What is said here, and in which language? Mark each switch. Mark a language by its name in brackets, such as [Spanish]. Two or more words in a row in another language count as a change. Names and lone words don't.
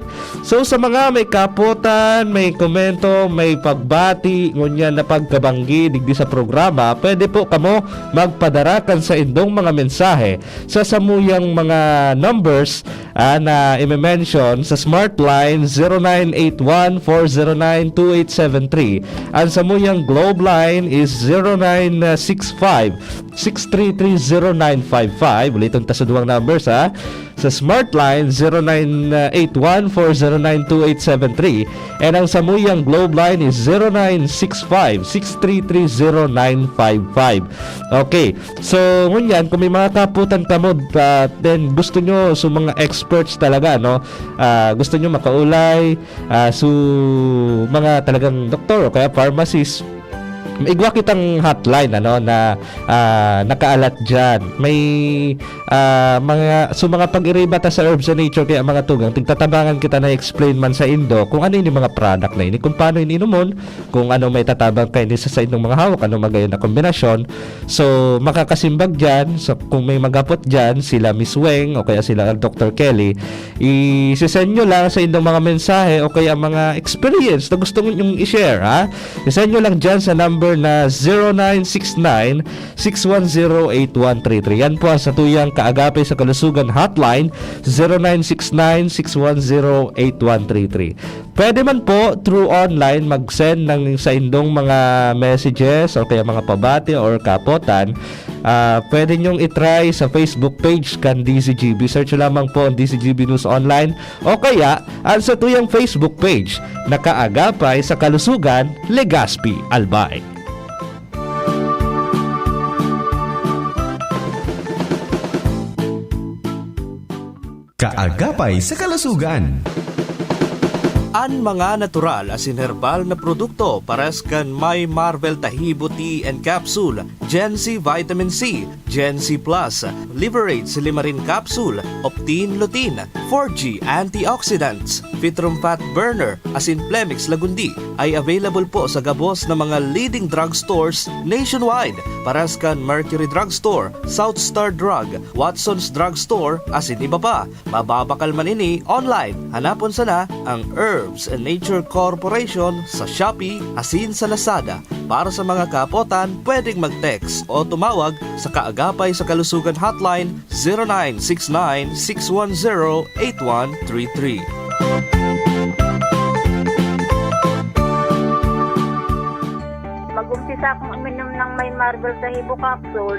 [Bikol] So, sa mga may kaputan, may komento, may pagbati, ngunyan na pagkabanggi digdi sa programa, pwede po kamo magpadarakan sa indong mga mensahe sa samuyang mga numbers na i-mention sa Smart Line 0981-409-2873. Ang samuyang Globe Line is 0965-6330955. Ulitin ta sa duwang numbers sa Smart Line 0981-409-2873 and ang samuyang Globe Line is 0965-6330955. Okay, so ngunyan kung may mga kaputan kamo then gusto nyo so mga experts talaga gusto nyo makaulay so mga talagang doktor o kaya pharmacist, igwa kitang hotline na nakaalat dyan. May mga pag-iriba ta sa herbs and nature kaya mga tugang tigtatabangan kita na explain man sa indo kung ano yung mga product na ini, kung paano ininomon, kung ano may tatabang kayo sa inyong mga hawak, ano magayon na kombinasyon. So makakasimbag dyan. So kung may magapot dyan, sila Miss Weng o kaya sila Dr. [Filipino] Kelly, isisend nyo lang sa inyong mga mensahe o kaya mga experience na gusto nyo i-share. Isend nyo lang dyan sa number na 0969-610-8133. Yan po ang satuyang kaagapay sa kalusugan hotline 0969-610-8133. Pwede man po [English] through online [Filipino] mag-send ng sa indong mga messages o kaya mga pabati or kapotan. Pwede nyong itry sa Facebook page kan DCGB. Search lamang po ang DCGB News Online o kaya ang satuyang Facebook page na kaagapay sa kalusugan Legazpi Albay. Kaagapay sa kalusugan. [Bikol] An mga natural asin herbal na produkto pares kan may Marvel Tahibo Tea and Capsule, Gen C Vitamin C, Gen C Plus, Liver Aid Silimarin Capsule, Optin Lutein, 4G Antioxidants, Fitrum Fat Burner, asin Plemix Lagundi ay available po sa gabos ng mga [English] leading drugstores nationwide. [Bikol] Paras kan Mercury Drugstore, South Star Drug, Watson's Drugstore, asin iba pa. Mababakal man ini online. Hanapon sana ang Herbs and Nature Corporation sa Shopee, asin sa Lazada. [Filipino] Para sa mga kapotan, pwedeng mag-text o tumawag sa Kaagapay sa Kalusugan Hotline 0969-610-8133. Mag-umpisa akong uminom ng may Marvel Tahibo capsule.